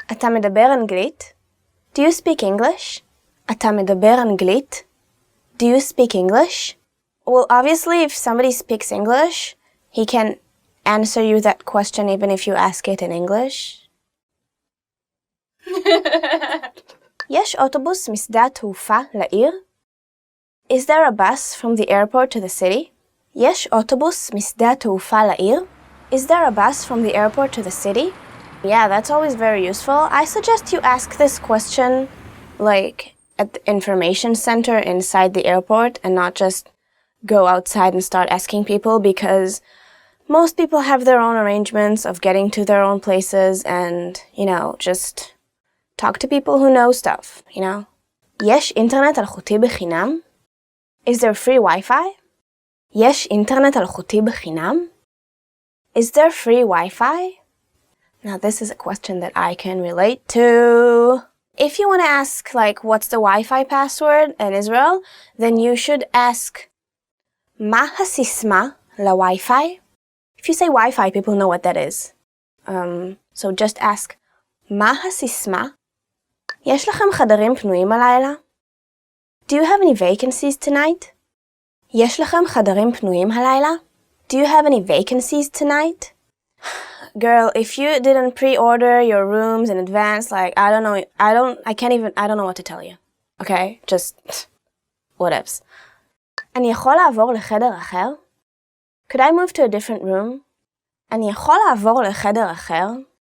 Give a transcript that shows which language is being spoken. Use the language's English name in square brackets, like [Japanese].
[Hebrew] אתה מדבר אנגלית? [English] Do you speak English? [Hebrew] אתה מדבר אנגלית? [English] Do you speak English? Well, obviously, if somebody speaks English, he can answer you that question even if you ask it in English. [Hebrew] יש אוטובוס משדה התעופה לעיר? [English] Is there a bus from the airport to the city? [Hebrew] יש אוטובוס משדה התעופה לעיר? [English] Is there a bus from the airport to the city? Yeah, that's always very useful. I suggest you ask this question, at the information center inside the airport and not just go outside and start asking people, because most people have their own arrangements of getting to their own places and, just talk to people who know stuff, [Hebrew] יש אינטרנט אלחוטי בחינם? [English] Is there free Wi-Fi? [Hebrew] יש אינטרנט אלחוטי בחינם? [English] Is there free Wi-Fi? Now this is a question that I can relate to. If you want to ask, what's the Wi-Fi password in Israel, then you should ask, [Hebrew] מה הסיסמה ל-Wi-Fi? [English] If you say Wi-Fi, people know what that is. So just ask, [Hebrew] מה הסיסמה? יש לכם חדרים פנויים הלילה? [English] Do you have any vacancies tonight? [Hebrew] יש לכם חדרים פנויים הלילה? [English] Do you have any vacancies tonight? Girl, if you didn't pre-order your rooms in advance, I don't know what to tell you. Okay? Just, whatevs. [Hebrew] אני יכול לעבור לחדר אחר? [English] Could I move to a different room? [Hebrew] אני יכול לעבור לחדר אחר?